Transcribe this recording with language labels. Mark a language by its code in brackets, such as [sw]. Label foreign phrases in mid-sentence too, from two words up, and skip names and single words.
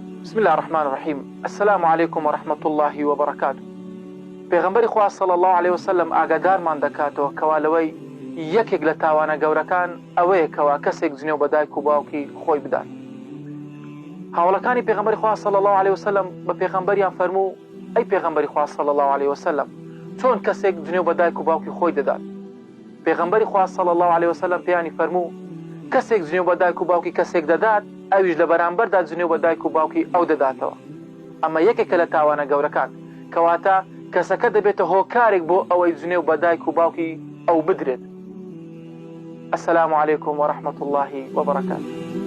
[ar] بسم الله الرحمن الرحیم. السلام علیکم ورحمة الله وبرکاته. [ckb] پێغەمبەری خوا [ar] صلی الله عليه وسلم [ckb] ئاگادارمان دەکاتەوە کەوالەوەی یەکێک لە تاوانە گەورەکان ئەوەیە کەوا کەسێک جنێو بە دایک و باوکی خۆی بدات. هاوڵەکانی پێغەمبەری خوا [ar] صلی الله عليه وسلم [ckb] بە پێغەمبەریان فەرموو: ئەی پێغەمبەری خوا [ar] صلی الله عليه وسلم، [ckb] چۆن کەسێک جنێو بە دایک و باوکی خۆی دەدات؟ پێغەمبەری خوا [ar] صلی الله عليه وسلم [ckb] پێیانی فەرموو: کەسێک جنێو بە دایک و باوکی کەسێک دەدات، ئەویش لە بەرامبەردا جنێو بە دایک و باوکی ئەو دەداتەوە. ئەمە یەکێکە لە تاوانە گەورەکان، کەواتە کەسەکە دەبێتە هۆکارێک بۆ ئەوەی جنێو بە دایک و باوکی ئەو بدرێت. [ar] السلام علیکم ورحمة الله وبرکاته.